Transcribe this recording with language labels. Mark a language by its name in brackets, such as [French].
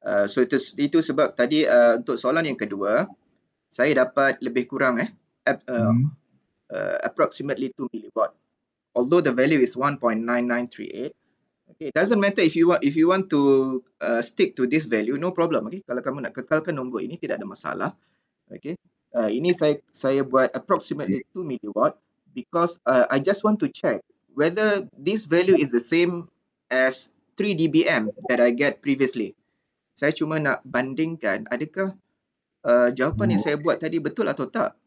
[Malay] So itu sebab tadi untuk soalan yang kedua, saya dapat lebih kurang approximately 2 milliwatt [English] although the value is 1.9938. Okay, it doesn't matter if you want to stick to this value, no problem. [Malay] Okay, kalau kamu nak kekalkan nombor ini tidak ada masalah. [English] Okay, [Malay] ini saya buat [English] approximately 2 milliwatt because I just want to check whether this value is the same as 3 dBm that I get previously. [Malay] Saya cuma nak bandingkan adakah jawapan yang saya buat tadi betul atau tak.